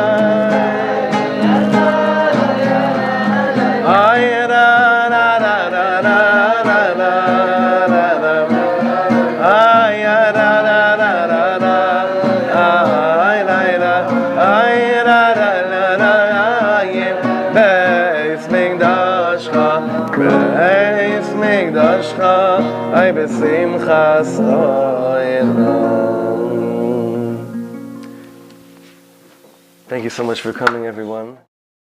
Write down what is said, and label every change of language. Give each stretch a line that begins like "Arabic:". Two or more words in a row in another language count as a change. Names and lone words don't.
Hebrew: ay la la la la la la la ay la la la la la ay la la ay la la la la בית מקדשך ay בשמחת עולם.
English: Thank you so much for coming, everyone.